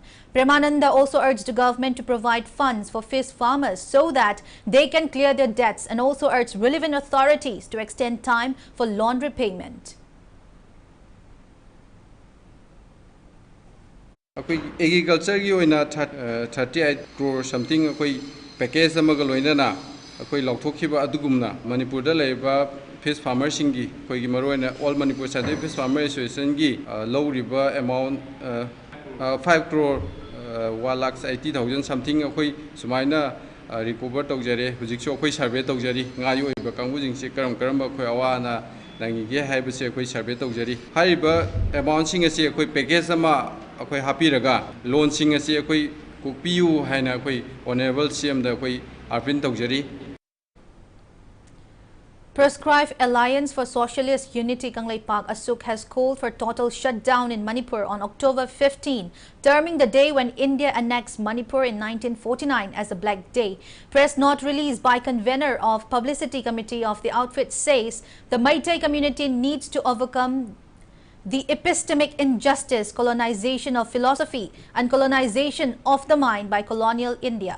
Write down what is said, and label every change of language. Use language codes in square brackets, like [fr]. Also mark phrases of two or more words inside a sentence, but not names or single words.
[en] Premananda also urged the government to provide funds for fish farmers so that they can clear their debts, and also urged relevant authorities to extend time for loan repayment. [mni] Agriculture ki oina 38 crore something akoi package amaga loinana akoi lokthokhiba adugumna Manipur da leiba [en] fish farmers [mni] singi koi gi maroina all Manipur Scientific Fish Farmers Association gi [en] low river amount [mni] 5 crore 1,80,000 something akoi sumaina recover tawjare hujikso akoi survey tawjari ngai oiba kangbu jingsi karam akoi awana nangi ge haibase akoi survey tawjari haiba amount sing ase akoi package ama akoi hapiraga loan sing ase akoi kokpiu haina akoi [en] honorable CM [mni] da akoi arpin tawjari. [en] Proscribed Alliance for Socialist Unity Kanglei Park Asuk has called for total shutdown in Manipur on October 15, terming the day when India annexed Manipur in 1949 as a Black Day. Press note released by convener of Publicity Committee of the outfit says the Meitei community needs to overcome the epistemic injustice, colonization of philosophy and colonization of the mind by colonial India.